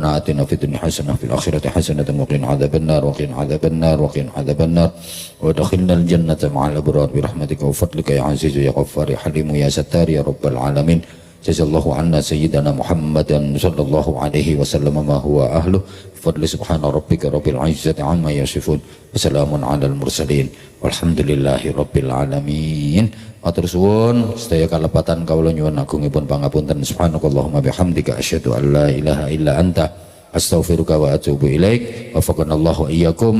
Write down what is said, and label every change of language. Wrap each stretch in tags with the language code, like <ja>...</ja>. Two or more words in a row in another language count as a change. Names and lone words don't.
<ar>آتنا في الدنيا حسنة في الآخرة حسنة وقنا عذاب النار وقنا عذاب النار وقنا عذاب النار وادخلنا الجنة مع الأبرار برحمتك وفضلك يا عزيز يا غفار يا حليم يا ستار يا رب العالمين جزا الله عنا سيدنا محمدا صلى الله عليه وسلم ما هو أهله بفضل سبحان ربك رب العزة عما يصفون وسلام على المرسلين والحمد لله رب العالمين.</ar> <jv>Matur suwun sedaya kalepatan kawula nyuwun agungipun pangapunten</jv> <ar>سبحانك اللهم وبحمدك أشهد أن لا إله إلا أنت أستغفرك وأتوب إليك وفقنا الله وإياكم.</ar>